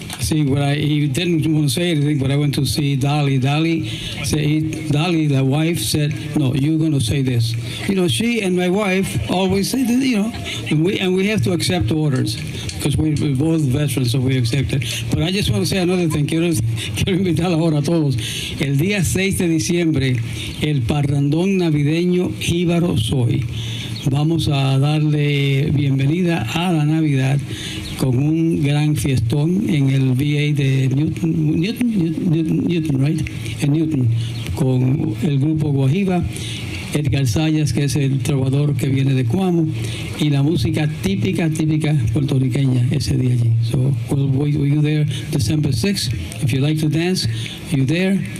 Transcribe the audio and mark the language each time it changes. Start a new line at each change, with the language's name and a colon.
English: see what he didn't want to say anything, but I went to see Dolly. Dolly, the wife, said, "No, you're going to say this." You know, she and my wife always say that, you know, and we have to accept orders because we're both veterans, so we accept it. But I just want to say another thing.
Spanish: Quiero invitar ahora a todos. El día 6 de diciembre, el parrandón navideño Jíbaro Soy. Vamos a darle bienvenida a la Navidad con un gran fiestón en el VA de Newton, right? En Newton, con el grupo Guajiba, Edgar Sayas, que es el trovador que viene de Cuamo, y la música típica puertorriqueña ese día allí.
English: So we'll you there December 6th. If you like to dance, you there.